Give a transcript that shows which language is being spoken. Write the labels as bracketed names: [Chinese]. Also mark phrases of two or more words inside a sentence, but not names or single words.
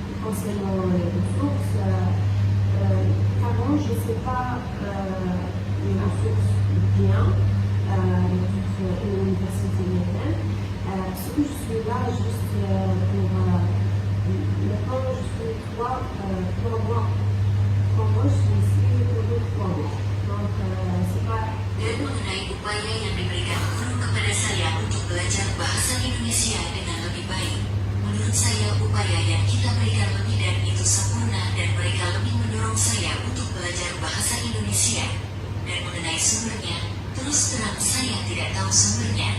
[French] concernant les ressources, avant, je ne sais pas les ressources bien, les ressources de l'université Médane. Ce que je suis là juste pour maintenant, je suis 3 mois. 3 mois, je suis ici pour 3 mois. Donc, c'est pas. [Indonesian] Dan mengenai upaya yang diberikan guru kepada saya untuk belajar bahasa Indonesia dengan lebih baik. Menurut saya upaya yang kita berikan lebih dari itu sempurna dan mereka lebih mendorong saya untuk belajar bahasa Indonesia. Dan mengenai sumbernya, terus terang saya tidak tahu sumbernya.